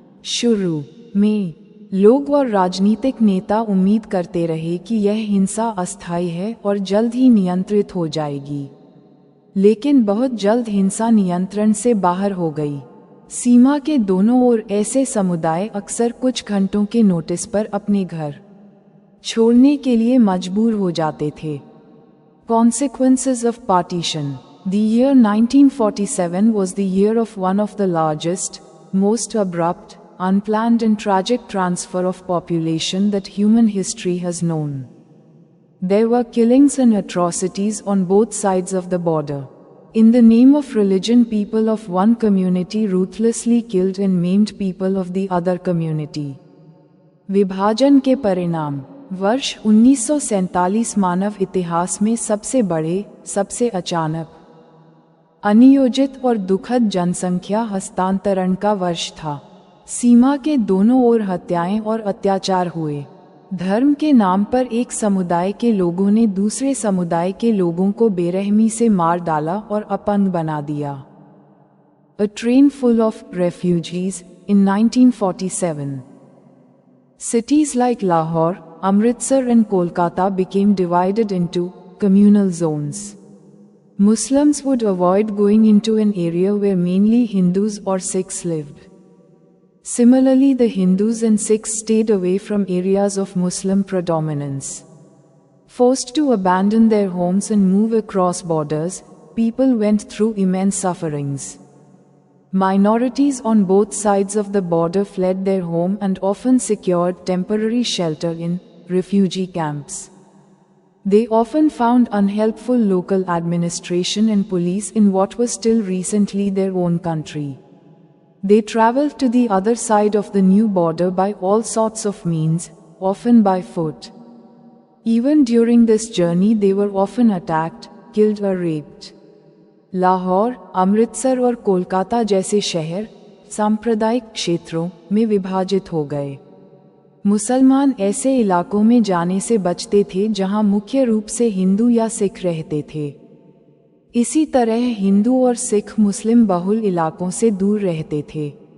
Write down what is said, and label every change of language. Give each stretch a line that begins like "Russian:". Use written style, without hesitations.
Hindi: शुरू में लोग और राजनीतिक नेता उम्मीद करते रहे कि यह हिंसा अस्थायी है और जल्द ही नियंत्रित हो जाएगी। लेकिन बहुत जल्द हिंसा नियंत्रण से बाहर हो गई। सीमा के दोनों ओर ऐसे समुदाय अक्सर कुछ घंटों के नोटिस पर अपने घर छोड़ने के लिए मजबूर हो जाते थे।
English: Consequences of Partition. The year 1947 was the year of one of the largest, most abrupt, unplanned and tragic transfer of population that human history has known. There were killings and atrocities on both sides of the border. In the name of religion, people of one community ruthlessly killed and maimed people of the other community.
Hindi: विभाजन के परिणाम। वर्ष 1947 मानव इतिहास में सबसे बड़े, सबसे अचानक, अनियोजित और दुखद जनसंख्या हस्तांतरण का वर्ष था। सीमा के दोनों ओर हत्याएं और अत्याचार हुए। धर्म के नाम पर एक समुदाय के लोगों ने दूसरे समुदाय के लोगों को बेरहमी से मार डाला और अपंग बना दिया।
English: A train full of refugees in 1947. Cities like Lahore, Amritsar and Kolkata became divided into communal zones. Muslims would avoid going into an area where mainly Hindus or Sikhs lived. Similarly, the Hindus and Sikhs stayed away from areas of Muslim predominance. Forced to abandon their homes and move across borders, people went through immense sufferings. Minorities on both sides of the border fled their home and often secured temporary shelter in refugee camps. They often found unhelpful local administration and police in what was still recently their own country. They traveled to the other side of the new border by all sorts of means, often by foot. Even during this journey they were often attacked, killed or raped.
Hindi: Lahore, Amritsar और कोलकाता जैसे शहर सांप्रदायिक क्षेत्रों में विभाजित हो गए। मुसलमान ऐसे इलाकों में जाने से बचते थे जहां मुख्य रूप से हिंदू या सिख रहते थे। इसी तरह हिंदू और सिख मुस्लिम बहुल इलाकों से दूर रहते थे।